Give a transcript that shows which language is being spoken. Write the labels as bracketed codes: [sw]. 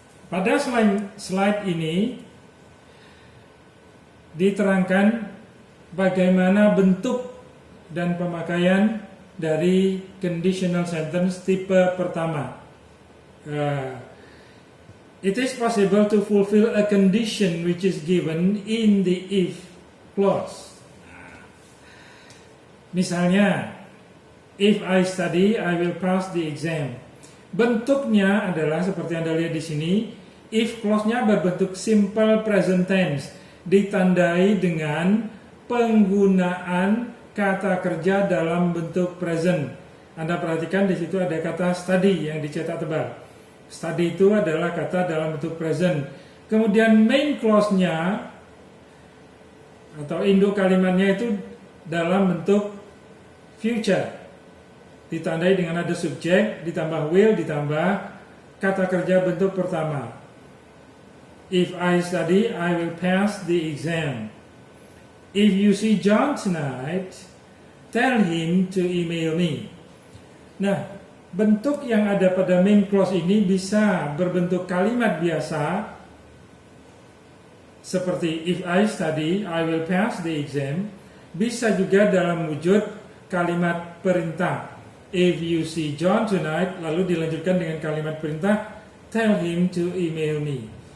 [id] Pada slide ini diterangkan bagaimana bentuk dan pemakaian dari conditional sentence tipe pertama. [en] It is possible to fulfill a condition which is given in the if clause. [id] Misalnya, [en] if I study, I will pass the exam. [id] Bentuknya adalah seperti Anda lihat di sini. If clause-nya berbentuk simple present tense, ditandai dengan penggunaan kata kerja dalam bentuk present. Anda perhatikan di situ ada kata study yang dicetak tebal. Study itu adalah kata dalam bentuk present. Kemudian main clause-nya atau induk kalimatnya itu dalam bentuk future. Ditandai dengan ada subjek, ditambah will, ditambah kata kerja bentuk pertama. [en] If I study, I will pass the exam. If you see John tonight, tell him to email me. [id] Nah, bentuk yang ada pada main clause ini bisa berbentuk kalimat biasa seperti [en] if I study, I will pass the exam. [id] Bisa juga dalam wujud kalimat perintah. [en] If you see John tonight, [id] lalu dilanjutkan dengan kalimat perintah, [en] tell him to email me.